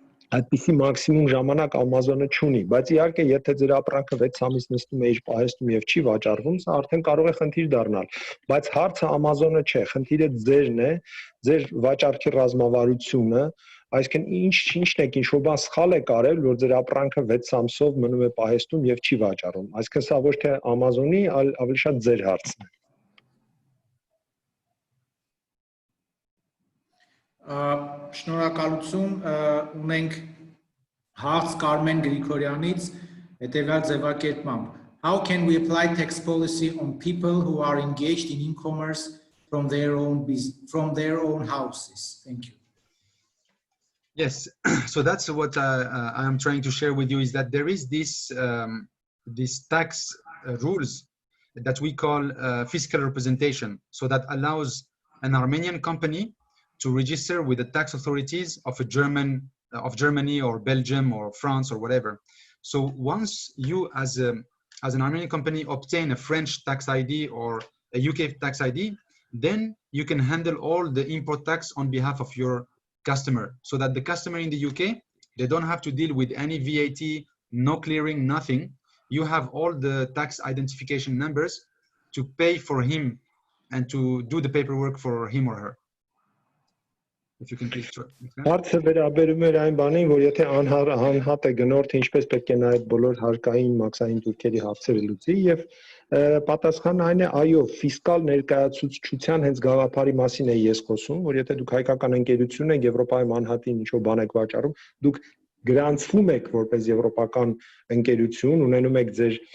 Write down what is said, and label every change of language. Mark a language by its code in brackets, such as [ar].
[hy] այդպիսի մաքսիմում ժամանակ Amazon-ը չունի, բայց իհարկե եթե ձեր ապրանքը 6 ամիս նստում է իր պահեստում եւ չի վաճառվում, սա արդեն կարող է խնդիր դառնալ, բայց հարցը Amazon-ը չէ, խնդիրը ձերն է, ձեր վաճառքի ռազմավարությունը, այսինքն ինչն է, ինչ-որ բան սխալ է կարել, որ ձեր ապրանքը 6 ամսով մնում է պահեստում եւ չի վաճառում, այսինքն սա ոչ թե Amazon-ի, այլ ավելի շատ ձեր հարցն է։ Շնորհակալություն, ունենք հարց Կարմեն Գրիգորյանից, հետևյալ ձևակերպմամբ. [en] How can we apply tax policy on people who are engaged in e-commerce from their own houses? Thank you. Yes, so that's what I am trying to share with you, is that there is this tax rules that we call fiscal representation, so that allows an Armenian company to register with the tax authorities of Germany or Belgium or France or whatever. So once you as an Armenian company obtain a French tax ID or a UK tax ID, then you can handle all the import tax on behalf of your customer, so that the customer in the UK, they don't have to deal with any VAT, no clearing, nothing. You have all the tax identification numbers to pay for him and to do the paperwork for him or her. If you can please try. [hy] Հարցը վերաբերում էր այն բանին, որ եթե անհատ է գնորդը ինչպես պետք է նաև բոլոր հարկային մաքսային турքերի հարցերը լուծի եւ պատասխանը այն է, այո, ֆիսկալ ներկայացուցչության հենց գաղափարի մասին է ես խոսում, որ եթե դուք հայկական ընկերություն եք Եվրոպայում անհատին ինչ-որ բան եք վաճառում, դուք գրանցվում եք որպես եվրոպական ընկերություն, ունենում եք ձեր